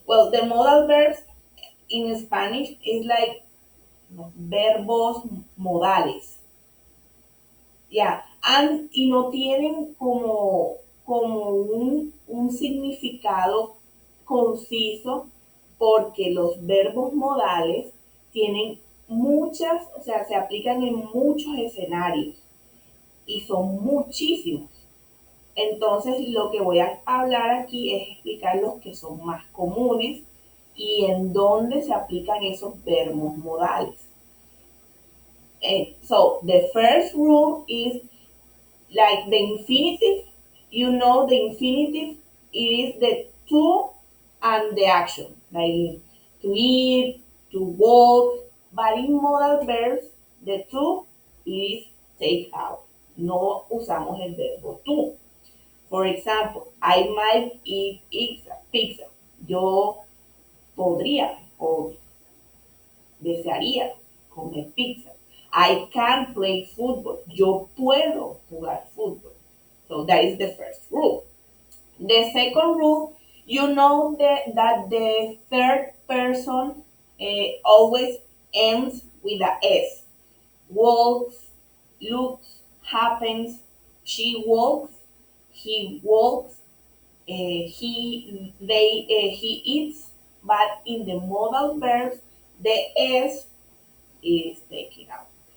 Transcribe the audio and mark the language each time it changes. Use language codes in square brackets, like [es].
[en] Well, the modal verbs in Spanish is like [es] verbos modales. Ya, y no tienen como un significado conciso porque los verbos modales tienen muchas, o sea, se aplican en muchos escenarios y son muchísimos. Entonces, lo que voy a hablar aquí es explicar los que son más comunes y en dónde se aplican esos verbos modales. [en] So, the first rule is like the infinitive, the infinitive is the to and the action, like to eat, to walk, but in modal verbs, the to is take out. [es] No usamos el verbo to. [en] For example, I might eat pizza. [es] Yo podría o desearía comer pizza. [en] I can play football. [es] Yo puedo jugar fútbol. [en] So that is the first rule. The second rule, that the third person always ends with a S. Walks, looks, happens, she walks, he walks, he eats, but in the modal verbs, the S is taken out.